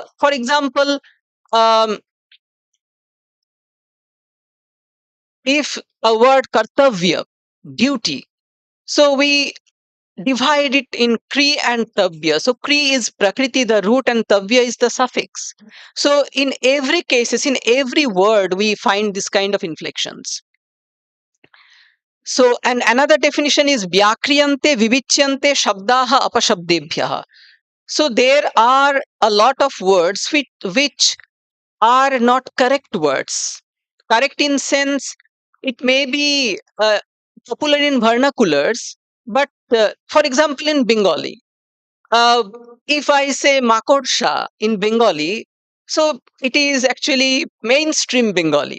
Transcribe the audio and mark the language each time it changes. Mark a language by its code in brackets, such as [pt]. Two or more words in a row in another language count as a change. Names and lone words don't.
[en] For example, um, if a word kartavya, duty, so we divide it in kri and tavya. So kri is prakriti, the root, and tavya is the suffix. So in every cases, in every word, we find this kind of inflections. So, and another definition is [sa] vyakriyante vivichyante shabdaha apashabdebhyaha. [en] So there are a lot of words which are not correct words. Correct in sense, it may be popular in vernaculars, but for example, in Bengali, uh, if I say Makorsha in Bengali, so it is actually mainstream Bengali.